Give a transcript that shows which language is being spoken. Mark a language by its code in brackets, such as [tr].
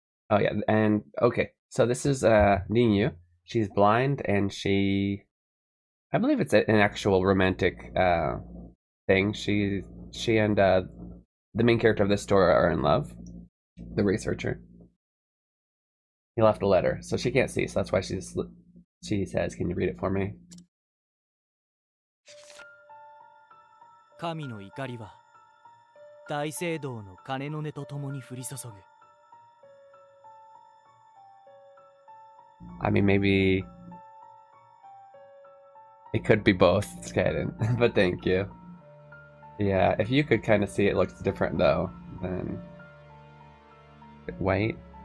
[en] Oh yeah, and okay. So this is Ninyu. She's blind and I believe it's an actual romantic thing. She and the main character of this story are in love. The researcher. He left a letter, so she can't see, so that's why she says, "Can you read it for me?" [ja] 神の怒りは大聖堂の鐘の音とともに降り注ぐ。 [en] I mean, maybe it could be both, Skaden, but thank you. Yeah, if you could kind of see, it looks different though than white.